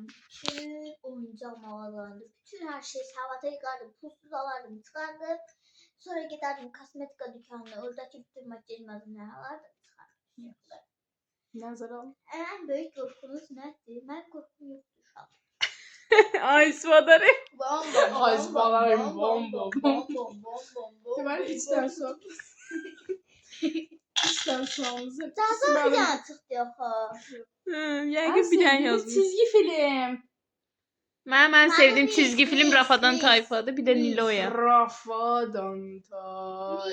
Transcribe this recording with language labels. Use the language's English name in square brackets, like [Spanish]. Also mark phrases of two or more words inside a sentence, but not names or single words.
[Azerbaijani] Bütün oyuncaq mağazalarında, bütün hər şey savata yığardım, pulsuz alardım, çıxardım. Sonra gedərdim kosmetika dükanına, oradakı bütün [Turkish] makyaj malzemeleri [Azerbaijani] alardım, çıxardım. Nəzərə al. Ən böyük qorxunuz nədir? Mən qorxum yoxdur uşaq. Ay suadarı. Bom Ay, balarım, bom, bom, bom. bom. Deməli, içdən sual. İçdən sualınızı. Cazı bir dənə çıxdı yox. Yəqin bir dənə yazmış. Çizgi film. Mən sevdiyim Nis, çizgi film Nis, Rafadan Nis. Tayfadır, bir də Nis. Niloya. Rafadan Tay.